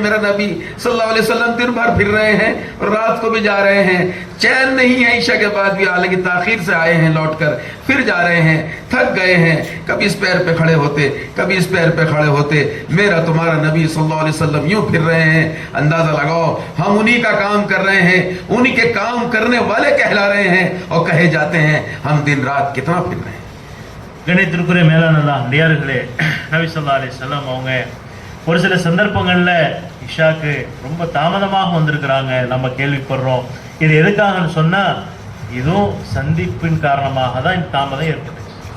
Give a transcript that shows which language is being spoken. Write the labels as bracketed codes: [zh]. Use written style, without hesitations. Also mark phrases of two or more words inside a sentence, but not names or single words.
[hi] मेरा नबी [ar] صلى الله عليه وسلم [hi] दिन भर फिर रहे हैं और रात को भी जा रहे हैं, चैन नहीं है ईशा के बाद भी, हालांकि ताखीर से आए हैं लौटकर फिर जा रहे हैं, थक गए हैं। कभी इस पैर पे खड़े होते, कभी इस पैर पे खड़े होते। मेरा तुम्हारा नबी [ar] صلى الله عليه وسلم [hi] यूं फिर रहे हैं, अंदाजा लगाओ हम उन्हीं का काम कर रहे हैं, उन्हीं के काम करने वाले कहला रहे हैं और कहे जाते हैं हम दिन रात कितना फिर रहे हैं। [ta] கணித்திற்குரிய மேலானதா அடியார்களே, நபி [ar] صلى الله عليه وسلم [ta] அவங்க ஒரு சில சந்தர்ப்பங்கள்ல இஷாக்கு ரொம்ப தாமதமாக வந்திருக்கிறாங்க, நம்ம கேள்விப்படுறோம். இது எதுக்காகன்னு சொன்னா, இதுவும் சந்திப்பின் காரணமாக தான் இந்த தாமதம் ஏற்பட்டுச்சு.